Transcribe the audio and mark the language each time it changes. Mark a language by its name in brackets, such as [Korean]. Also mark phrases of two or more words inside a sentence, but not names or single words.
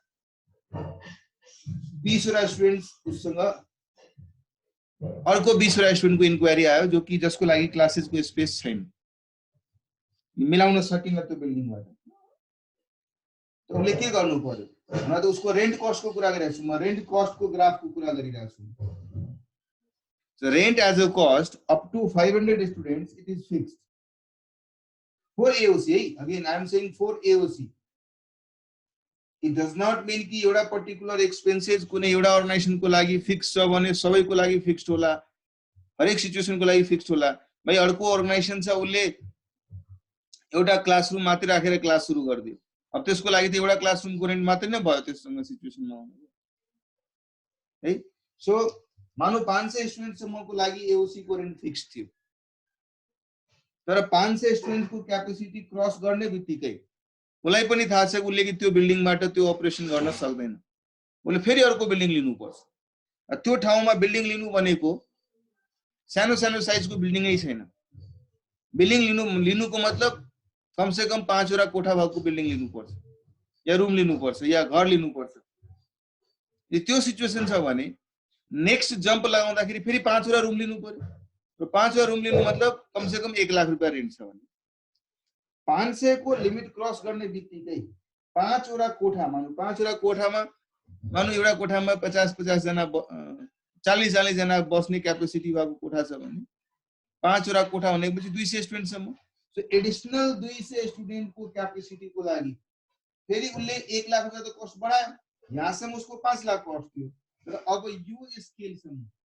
[Nepali] 20 वटा स्टुडेन्ट्स उसँग अर्को 20 वटा स्टुडेन्टको इन्क्वायरी आयो जो कि जसको लागि क्लासेसको स्पेस छैन मिलाउन सकिन त्यो बिल्डिङबाट त उले के गर्नु पर्यो म त उसको [English] rent cost [Nepali] को कुरा गरिरहेको छु म [English] rent cost [Nepali] को ग्राफ को कुरा गरिरहेको छु [English] so rent as a cost up to 500 students it is fixed for AOC again I am saying for AOC it does not mean [Nepali] कि एउटा [English] particular expenses [Nepali] कुनै एउटा अर्गनाइजेसन को लागि फिक्स छ भने सबैको लागि फिक्स्ड होला हरेक सिचुएसन को लागि फिक्स्ड होला भाइ अर्को अर्गनाइजेसन छ उले एउटा क्लासरुम मात्रै राखेर क्लास सुरु गर्दियो अब त्यसको लागि त एउटा क्लासरुम को रेन्ट मात्रै नै भयो त्यससँग सिचुएसनमा है सो मानो 500 स्टुडेन्ट सम्मको लागि एओसी को रेन्ट फिक्स थियो तर 500 स्टुडेन्ट को [English] capacity cross [Nepali] गर्ने बित्तिकै उलाई पनि थाहा छ उले कि त्यो बिल्डिङबाट त्यो अपरेसन गर्न सक्दैन उले फेरि अर्को बिल्डिङ लिनु पर्छ त्यो ठाउँमा बिल्डिङ लिनु भनेको सानो सानो साइजको बिल्डिङै छैन बिल्डिङ लिनुको मतलब [Hindi] कम से कम [Nepali] 5 वटा कोठा भएको बिल्डिङ लिनु पर्छ या रुम लिनु पर्छ या घर लिनु पर्छ यदि त्यो सिचुएसन छ भने नेक्स्ट जम्प लगाउँदाखेरि फेरि 5 वटा रुम लिनु पर्यो र 5 वटा रुम लिनु मतलब कम [Hindi] से कम [Nepali] 1 लाख रुपैयाँ रेन्ट छ भने 500 को [English] limit cross [Nepali] गर्ने बित्तिकै 5 वटा कोठा मानु 5 वटा कोठामा मानु एउटा कोठामा 50 जना 40 जना बस्ने क्यापेसिटी भएको कोठा छ भने 5 वटा कोठा भनेपछि 200 स्टुडेन्ट सम्म [English] so additional [Nepali] 200 स्टुडेन्ट को क्यापेसिटी को लागि फेरि उले 1 लाख रुपैयाँ त कस्ट बढायो यहाँसम्म उसको 5 लाख कस्ट थियो तर अब यो स्केल सम्म